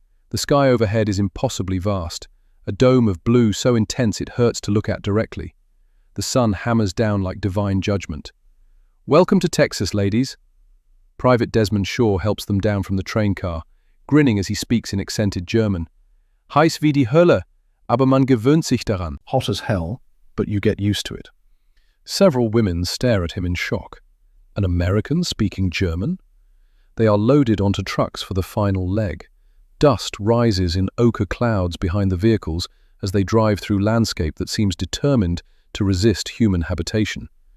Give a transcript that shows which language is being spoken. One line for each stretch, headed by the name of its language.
English: The sky overhead is impossibly vast, a dome of blue so intense it hurts to look at directly. The sun hammers down like divine judgment. "Welcome to Texas, ladies." Private Desmond Shaw helps them down from the train car, grinning as he speaks in accented German.
German: "Heiß wie die Hölle, aber man gewöhnt sich daran."
English: Hot as hell, but you get used to it. Several women stare at him in shock. An American speaking German? They are loaded onto trucks for the final leg. Dust rises in ochre clouds behind the vehicles as they drive through landscape that seems determined to resist human habitation.